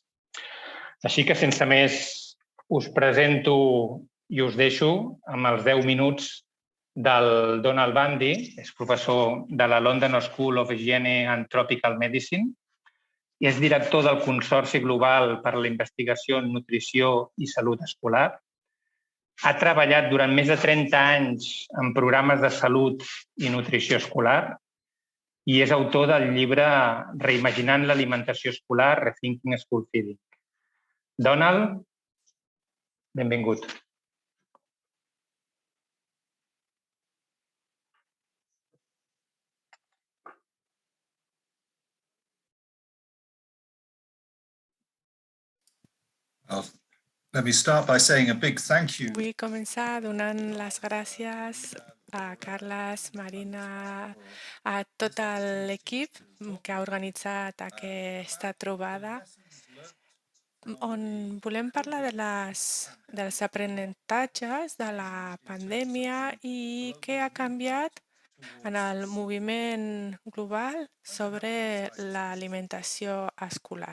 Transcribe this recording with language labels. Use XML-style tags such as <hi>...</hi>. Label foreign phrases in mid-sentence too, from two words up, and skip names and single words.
<ca>Així que, sense més, us presento i us deixo amb els 10 minuts del Donald Bundy, és professor de la London School of Hygiene and Tropical Medicine i és director del Consorci Global per a la Investigació en Nutrició i Salut Escolar. Ha treballat durant més de 30 anys en programes de salut i nutrició escolar i és autor del llibre Reimaginant l'alimentació escolar, Rethinking School Feeding. Donald, benvingut.</ca> <en>Let me start by saying a big thank you.</en> <ca>Vull començar donant les gràcies a Carles, Marina, a tot l'equip que ha organitzat aquesta trobada on volem parlar dels aprenentatges de la pandèmia i què ha canviat en el moviment global sobre l'alimentació escolar.</ca>